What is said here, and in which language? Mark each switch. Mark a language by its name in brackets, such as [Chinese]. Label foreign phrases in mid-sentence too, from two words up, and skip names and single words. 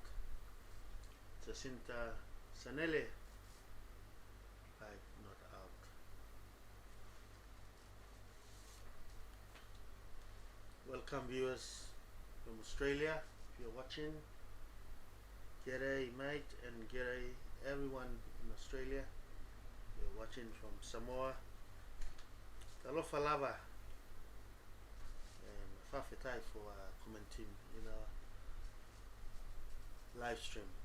[English] Jacinta Sanele 5 not out. Welcome viewers from Australia, if you're watching. G'day mate, and g'day everyone in Australia. You're watching from Samoa. [Samoan] Talofa lava [English] and Fafetai for commenting in our live stream.